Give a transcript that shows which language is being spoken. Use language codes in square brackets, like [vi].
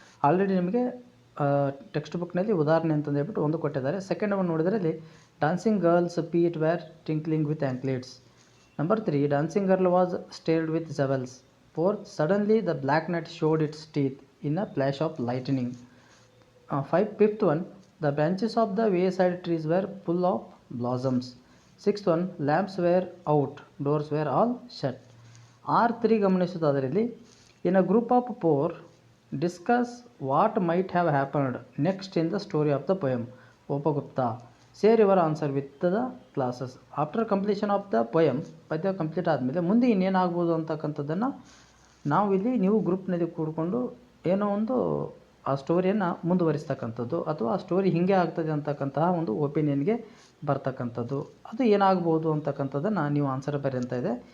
[kn] Already ನಿಮಗೆ text ಬುಕ್ನಲ್ಲಿ ಉದಾಹರಣೆ ಅಂತಂದು ಹೇಳ್ಬಿಟ್ಟು ಒಂದು ಕೊಟ್ಟಿದ್ದಾರೆ. [en] second one [kn] ನೋಡಿದ್ರಲ್ಲಿ [en] Dancing girls feet were tinkling with anklets. Number 3, dancing girl was stared with jewels. 4th, suddenly the black nut showed its teeth in a flash of lightning. 5th one, the branches of the wayside trees were full of blossoms. 6th one, lamps were out, doors were all shut. R3 [kn] ಗಮನಿಸುವುದಾದರಲ್ಲಿ [en] in a group of 4, discuss what might have happened next in the story of the poem. Upagupta, share your answer with the classes. After completion of the poem, [kn] ಪದ್ಯ complete ಆದಮೇಲೆ ಮುಂದೆ ಇನ್ನೇನಾಗ್ಬೋದು ಅಂತಕ್ಕಂಥದ್ದನ್ನು ನಾವು ಇಲ್ಲಿ ನೀವು ಗ್ರೂಪ್ನಲ್ಲಿ ಕೂಡಿಕೊಂಡು ಏನೋ ಒಂದು ಆ ಸ್ಟೋರಿಯನ್ನು ಮುಂದುವರಿಸ್ತಕ್ಕಂಥದ್ದು ಅಥವಾ ಆ ಸ್ಟೋರಿ ಹೀಗೆ ಆಗ್ತದೆ ಅಂತಕ್ಕಂತಹ ಒಂದು ಒಪಿನಿಯನ್ಗೆ ಬರ್ತಕ್ಕಂಥದ್ದು, ಅದು ಏನಾಗ್ಬೋದು ಅಂತಕ್ಕಂಥದ್ದನ್ನು ನೀವು ಆನ್ಸರ್ ಬರಿ ಅಂತ ಇದೆ.